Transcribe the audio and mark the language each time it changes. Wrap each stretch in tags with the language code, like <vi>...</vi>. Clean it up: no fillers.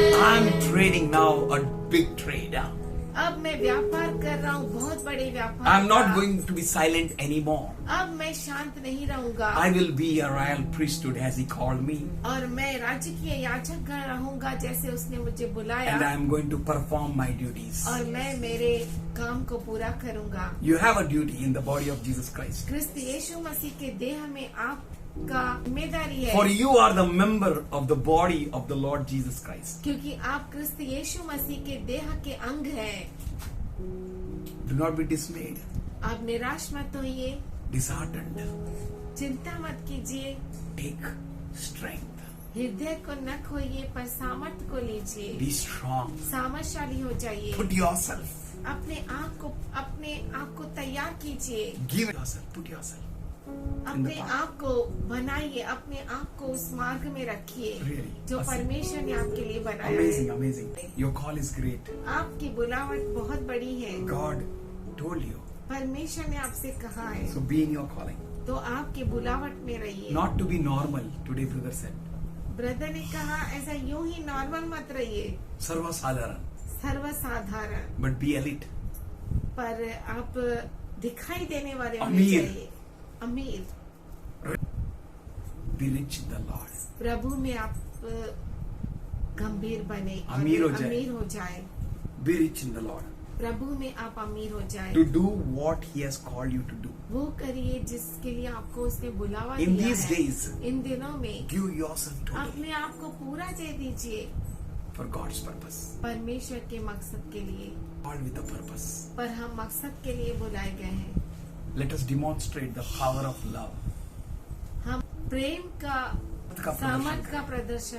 <en>I'm trading now a big trade.</en> <hi>अब मैं व्यापार कर रहा हूँ बहुत बड़े व्यापार</hi> <en>I'm not</en> <hi>का।</hi> <en>going to be silent anymore.</en> <hi>अब मैं शांत नहीं रहूंगा</hi> <en>I will be a royal priesthood as He called me,</en> <hi>और मैं राजकीय याजक रहूंगा जैसे उसने मुझे बुलाया</hi> <en>and I am going to perform my duties.</en> <hi>और मैं मेरे काम को पूरा करूंगा</hi> <en>You have a duty in the body of Jesus Christ.</en> <hi>क्रिस्त यीशु मसीह के देह में आपका जिम्मेदारी है</hi> <en>For you are the member of the body of the Lord Jesus Christ.</en> <hi>क्योंकि आप क्रिस्त यीशु मसीह के देह के अंग हैं।</hi> <en>Do not be dismayed,</en> <hi>आप निराश मत होइए,</hi> <en>disheartened.</en> <hi>चिंता मत कीजिए,</hi> <en>Take strength.</en> <hi>हृदय को न खोइए पर सामर्थ को लीजिए,</hi> <en>Be strong.</en> <hi>सामर्थशाली हो जाइए,</hi> <en>Put yourself.</en> <hi>अपने आप को तैयार कीजिए,</hi> <en>Give yourself. Put yourself.</en> <hi>अपने आप को बनाइए, अपने आप को उस मार्ग में रखिए</hi> <en>Really?</en> <hi>जो परमेश्वर ने आपके लिए बनाया</hi> <en>Amazing,</en> <hi>है।</hi> <en>amazing. Your call is great.</en> <hi>आपकी बुलावट बहुत बड़ी है।</hi> <en>God told you.</en> <hi>परमेश्वर ने आपसे कहा है</hi> <en>So be in your calling.</en> <hi>तो आपकी बुलावट में रहिए।</hi> <en>Not to be normal, today brother said.</en> <hi>Brother ने कहा ऐसा यूं ही नॉर्मल मत रहिए, सर्वसाधारण. सर्वसाधारण,</hi> <en>But be elite.</en> <hi>पर आप दिखाई देने वाले होने अमीर। चाहिए, अमीर।</hi> <en>Be rich in the Lord.</en> <hi>प्रभु में आप गंभीर बने और अमीर हो जाए। अमीर हो जाए।</hi> <en>Be rich in the Lord.</en> <hi>प्रभु में आप अमीर हो जाए।</hi> <en>To do what He has called you to do.</en> <hi>वो करिए जिसके लिए आपको उसने बुलावा</hi> <en>In</en> <hi>दिया</hi> <en>these</en> <hi>है।</hi> <en>days,</en> <hi>इन दिनों में</hi> <en>give yourself totally</en> <hi>अपने आप को पूरा दे दीजिए</hi> <en>for God's purpose.</en> <hi>परमेश्वर के मकसद के लिए।</hi> <en>All with a purpose.</en> <hi>पर हम मकसद के लिए बुलाए गए हैं।</hi> <en>Let us demonstrate the power of love.</en> <hi>हम प्रेम का सामर्थ का प्रदर्शन</hi>